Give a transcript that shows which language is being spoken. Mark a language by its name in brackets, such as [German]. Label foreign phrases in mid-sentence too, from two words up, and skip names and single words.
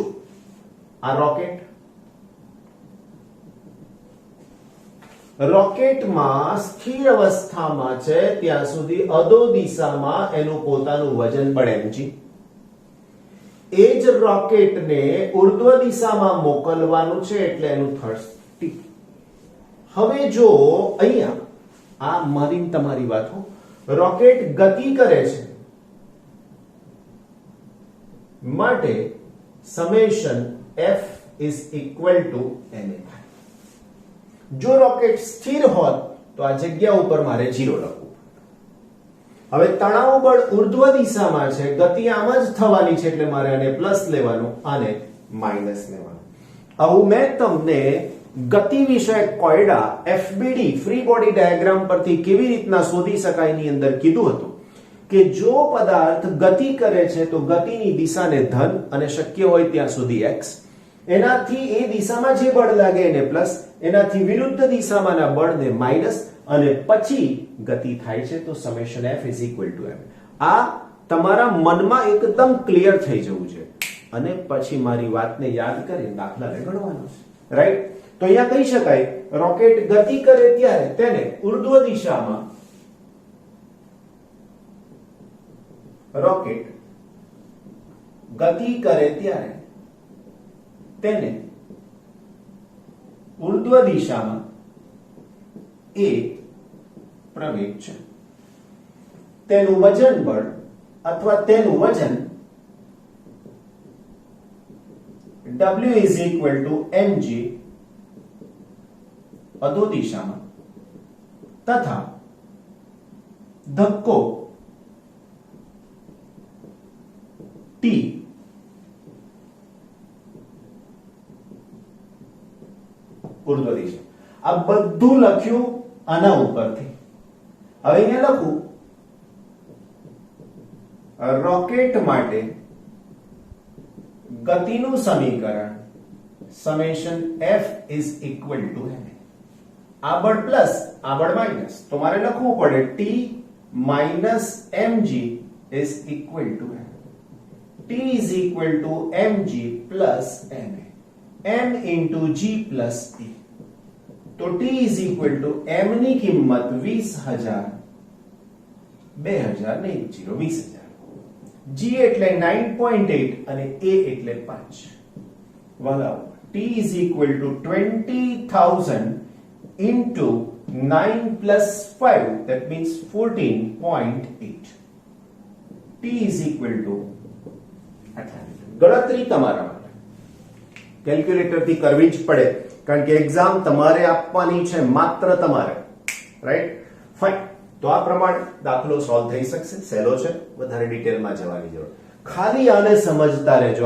[Gujarati] આ રોકેટમાં સ્થિર અવસ્થામાં છે ત્યાં સુધી અધો દિશામાં એનું પોતાનું વજન બળ mg, એ જ રોકેટને ઉર્ધ્વ દિશામાં મોકલવાનું છે એટલે એનું થર્સ્ટ t. હવે જો અહીંયા આ મારી તમારી વાત, રોકેટ ગતિ કરે છે માટે સમેશન [English] f is equal to ma. [Gujarati] જો રોકેટ સ્થિર હોત તો આ જગ્યા ઉપર મારે 0 લખવું. હવે તણાવ બળ ઉર્ધ્વ દિશામાં છે, ગતિ આમ જ થવાની છે એટલે મારે આને પ્લસ લેવાનું, આને માઈનસ લેવાનું. આવું મેં તમને ગતિ વિષયક કોયડા FBD [English] free body diagram [Gujarati] પરથી કેવી રીતના શોધી શકાય ની અંદર કીધું હતું કે જો પદાર્થ ગતિ કરે છે તો ગતિની દિશાને ધન અને શક્ય હોય ત્યાં સુધી x, એનાથી એ દિશામાં જે બળ લાગે એને પ્લસ, એનાથી વિરુદ્ધ દિશામાંના બળને માઈનસ, અને પછી ગતિ થાય છે તો સમેશન [English] f is equal to m. [Gujarati] આ તમારા મનમાં એકદમ ક્લિયર થઈ જવું છે અને પછી મારી વાતને યાદ કરીને દાખલાને ગણવાનો છે. રાઈટ. તો અહીંયા કહી શકાય રોકેટ ગતિ કરે ત્યારે તેને ઉર્ધ્વ દિશામાં, રોકેટ ગતિ કરે ત્યારે તેને ઉર્ધ્વ દિશામાં એ પ્રવેગ છે, તેનું વજન બળ અથવા તેનું વજન [English] W is equal to mg [Gujarati] અધો દિશામાં, તથા ધક્કો T ઉર્ધ્વ દિશા. આ બધું લખ્યું આના ઉપરથી. હવે અહીંયા લખું રોકેટ માટે ગતિનું સમીકરણ સમેશન [English] f is equal to m. [Gujarati] આ બળ પ્લસ, આ બળ માઈનસ, તો મારે લખવું પડે [English] t minus mg is equal to m. t is equal to mg plus ma, m into g plus e. [Gujarati] તો [English] t is equal to m [Gujarati] ની કિંમત 20,000, 2000 નહીં 20,000, g એટલે 9.8 અને a એટલે 5. [English] વાલા t is equal to 20,000 into 9 plus 5, that means 14.8. t is equal to આટલા ન્યૂટન. [Gujarati] ગણતરી તમારા માટે કેલ્ક્યુલેટર થી કરવી જ પડે, કારણ કે એક્ઝામ તમારે આપવાની છે, માત્ર તમારે. રાઈટ, ફાઇન. તો આ પ્રમાણે દાખલો સોલ્વ થઈ શકશે. સહેલો છે, વધારે ડિટેલમાં જવાની જરૂર. ખાલી આને સમજતા રહેજો.